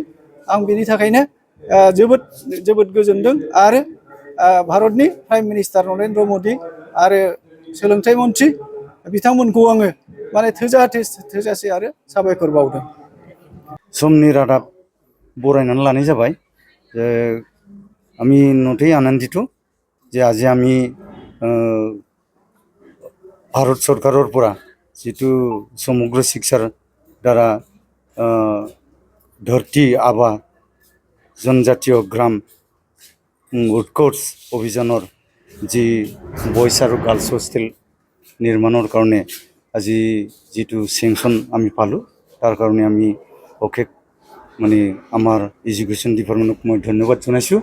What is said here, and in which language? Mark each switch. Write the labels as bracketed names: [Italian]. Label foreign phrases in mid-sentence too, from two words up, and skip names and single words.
[Bodo] आं बेनि थाखायनो जोबोद गोजोनदों आरो भारतनि [English] prime minister [Bodo] नरेन्द्र मदि आरो सोलोंथाइ मन्त्रि बिथांमोनखौ आङो माने थोजासे आरो साबायखर बावदों। समनि रादाब बरायनानै लानाय जाबाय। [Assamese] আমি নথেই আনন্দিত যে আজি আমি ভাৰত চৰকাৰৰ পৰা যিটো সমগ্ৰ শিক্ষাৰ দ্বাৰা ধৰতী আভা জনজাতীয় গ্ৰাম উৎকৰ্ষ অভিযানৰ যি বয়জ আৰু [English] girls hostel [Assamese] নিৰ্মাণৰ কাৰণে আজি যিটো চেংচন আমি পালোঁ, তাৰ কাৰণে আমি অশেষ মানে আমাৰ [English] education department [Assamese] মই ধন্যবাদ জনাইছোঁ।